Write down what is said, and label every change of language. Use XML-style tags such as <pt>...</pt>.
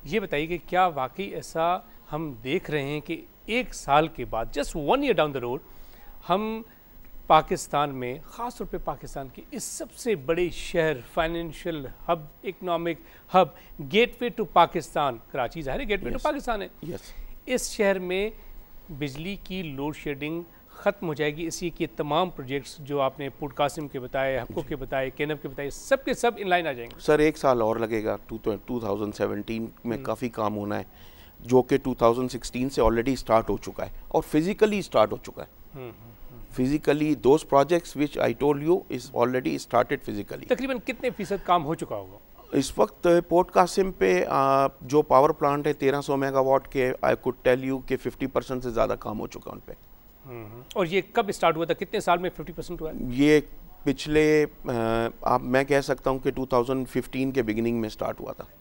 <ur>یہ بتائیے کہ کیا واقعی ایسا ہم دیکھ رہے ہیں کہ 1 سال کے بعد,</ur> <en>just 1 year down the road,</en> <ur>ہم پاکستان میں, خاص طور پہ پاکستان کے اس سب سے بڑے شہر, financial hub, economic hub, get way to Pakistan, Karachi ظاہر ہے گیٹ وے ٹو پاکستان ہے, اس شہر میں بجلی کی لوڈ شیڈنگ ختم ہو جائے گی. اسی کے تمام پروجیکٹس جو آپ نے پورٹ قاسم کے بتائے, ہپکو کے بتائے, کینپ کے بتائے, سب کے سب ان لائن آ جائیں گے. سر 1 سال اور لگے گا. 2017 میں کافی کام ہونا ہے جو کہ 2016 سے آلریڈی اسٹارٹ ہو چکا ہے اور فزیکلی اسٹارٹ ہو چکا ہے.</ur> <en>Physically those projects which I told you is already started physically.</en> <ur>تقریباً کتنے فیصد کام ہو چکا ہوگا اس وقت پورٹ قاسم پہ؟ جو پاور پلانٹ ہے 1300 میگا واٹ کے,</ur> <en>I could tell you</en> <ur>کہ 50% سے زیادہ کام ہو چکا ان پہ. اور یہ کب اسٹارٹ ہوا تھا, کتنے سال میں 50% ہوا ہے؟ یہ پچھلے میں کہہ سکتا ہوں کہ 2015 کے بگننگ میں اسٹارٹ ہوا تھا.</ur>